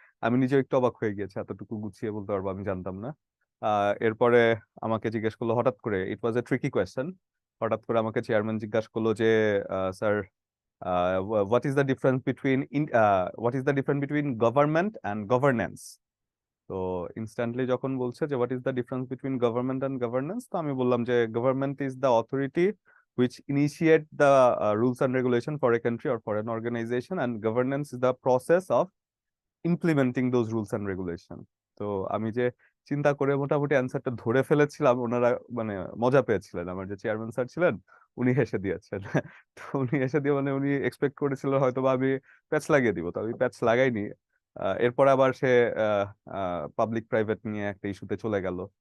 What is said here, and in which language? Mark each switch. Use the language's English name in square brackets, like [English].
[Bangla] আমি নিজে একটু অবাক হয়ে গিয়েছি, এতটুকু গুছিয়ে বলতে পারবো আমি জানতাম না। এরপরে আমাকে জিজ্ঞেস করলো হঠাৎ করে, [English] It was a tricky question. [Bangla] হঠাৎ করে আমাকে চেয়ারম্যান জিজ্ঞাসা করলো যে sir, [English] What is the difference between what is the difference between government and governance. [Bangla] তো ইনস্ট্যান্টলি যখন বলছে যে [English] what is the difference between government and governance, [Bangla] তো আমি বললাম যে [English] Government is the authority which initiate the rules and regulation for a country or for an organization, and governance is the process of implementing those rules and regulation. [Bangla] তো আমি যে চিন্তা করে মোটামুটি অ্যান্সারটা ধরে ফেলেছিলাম, ওনারা মানে মজা পেয়েছিলেন। আমার যে চেয়ারম্যান স্যার ছিলেন, উনি হেসে দিয়েছেন। তো উনি হেসে দিয়ে, মানে উনি এক্সপেক্ট করেছিলেন হয়তো বা আমি প্যাচ লাগিয়ে দিব, তো আমি প্যাচ লাগাইনি। এরপর আবার সে পাবলিক প্রাইভেট নিয়ে একটা ইস্যুতে চলে গেল।